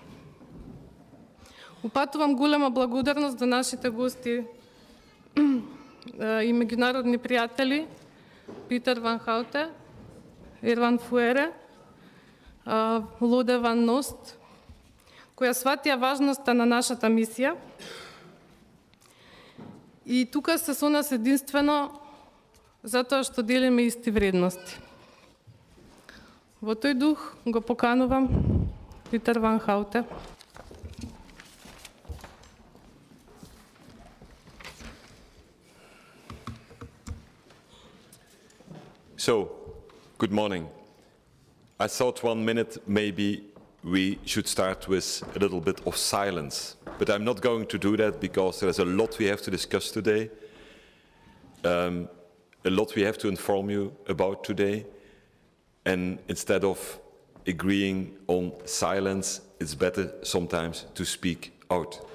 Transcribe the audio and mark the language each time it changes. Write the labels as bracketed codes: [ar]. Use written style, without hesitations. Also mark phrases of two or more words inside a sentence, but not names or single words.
[mk] Упатувам голема благодарност до нашите гости и меѓународни пријатели Питер Ванхауте, Erwan Fouere, Lode Vanoost, која сватија важноста на нашата мисија. И тука се со нас единствено затоа што делиме исти вредности. Во тој дух го поканувам Питер Ванхауте. [en] So, good morning. I thought 1 minute maybe we should start with a little bit of silence, but I'm not going to do that because there's a lot we have to discuss today, a lot we have to inform you about today, and instead of agreeing on silence, it's better sometimes to speak out.